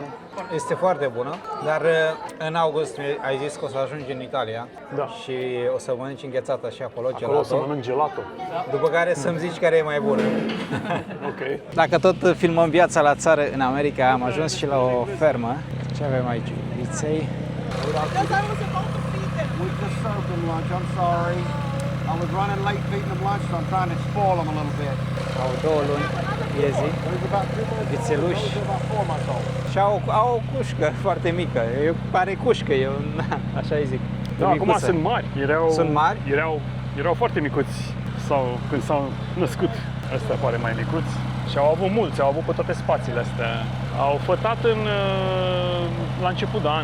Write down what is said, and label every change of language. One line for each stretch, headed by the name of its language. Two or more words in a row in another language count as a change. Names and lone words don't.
Romanian: Este foarte bună, dar în august ai zis că o să ajungi în Italia Da. și o să mănânci înghețată și acolo, Acolo o să gelato. mănânc gelato. După care să-mi zici care e mai bună. Ok. Dacă tot filmăm viața la țară în America, am ajuns și la o fermă. Ce avem aici? Viței.
English: We just served them lunch. I'm sorry. I was running late feeding them lunch, so I'm trying to spoil them a little bit.
Romanian: Au 2 luni, iezi,
English: There's about 2 months.
Romanian: vițeluși
English: There's about 4 months old.
Romanian: și au o cușcă foarte mică. Pare cușcă, așa îi zic. Da, acum Micuță. sunt mari. Sunt mari? Erau foarte micuți sau când s-au născut. Ăsta pare mai micuți. Și au avut mulți, au avut pe toate spațiile astea. Au fătat la început de an.